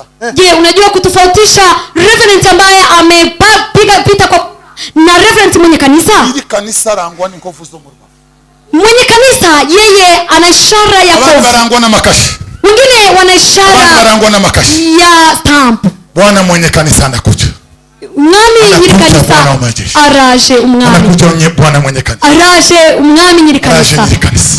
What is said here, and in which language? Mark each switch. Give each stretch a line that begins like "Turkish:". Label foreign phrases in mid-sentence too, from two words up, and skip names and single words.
Swahili: Je, unajua kutofautisha reverend ambaye amepiga pita kwa na reverend mwenye kanisa?
Kinyarwanda: Nyiri kanisa arangwa n'inkovu zo mu rubavu.
Swahili: Mwenye kanisa yeye ana ishara ya
Kinyarwanda: Abandi
Swahili: kovu.
Kinyarwanda: barangwa n'amakashi.
Swahili: Wengine wana
Kinyarwanda: Abandi
Swahili: ishara
Kinyarwanda: barangwa n'amakashi.
Swahili: ya stamp. Bwana mwenye kanisa anakuja.
Kinyarwanda: Umwami nyiri kanisa araje. Umwami
Swahili: Anakuja Bwana mwenye kanisa.
Kinyarwanda: araje. Umwami nyiri Araje kanisa nyiri kanisa.